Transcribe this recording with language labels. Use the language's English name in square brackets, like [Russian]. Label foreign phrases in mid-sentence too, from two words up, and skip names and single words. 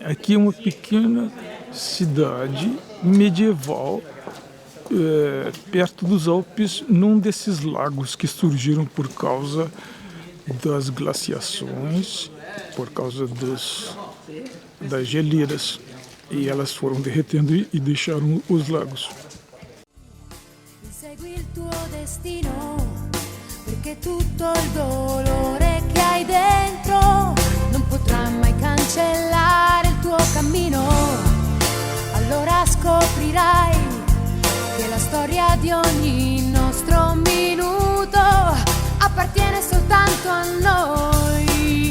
[Portuguese] Aqui é uma pequena cidade medieval, perto dos Alpes, num desses lagos que surgiram por causa das glaciações, por causa das geleiras. E elas foram derretendo e deixaram os lagos. [Italian] Segui il tuo destino, perché tutto il dolore che hai dentro non potrà mai cancellare il tuo cammino. Allora scoprirai che la storia di ogni nostro minuto appartiene soltanto a noi.